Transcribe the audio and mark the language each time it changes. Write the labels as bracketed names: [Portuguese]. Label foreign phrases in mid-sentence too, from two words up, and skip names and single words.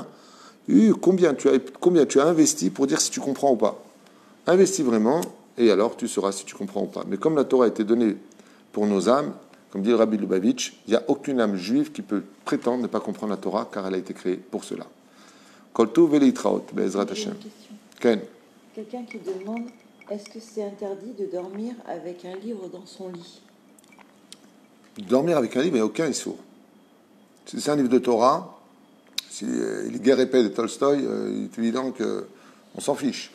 [French] Combien tu as investi pour dire si tu comprends ou pas? Investis vraiment, et alors tu sauras si tu comprends ou pas. Mais comme la Torah a été donnée pour nos âmes, comme dit le Rabbi Lubavitch, il n'y a aucune âme juive qui peut prétendre ne pas comprendre la Torah, car elle a été créée pour cela. [Hebrew] כל טוב ולהתראות, בעזרת השם כן. [French] Quelqu'un qui demande, est-ce que c'est interdit de dormir avec un livre dans son lit? Dormir avec un livre, il n'y a aucun issour. Si c'est un livre de Torah, si les guerres épais de Tolstoï, il est évident qu'on s'en fiche.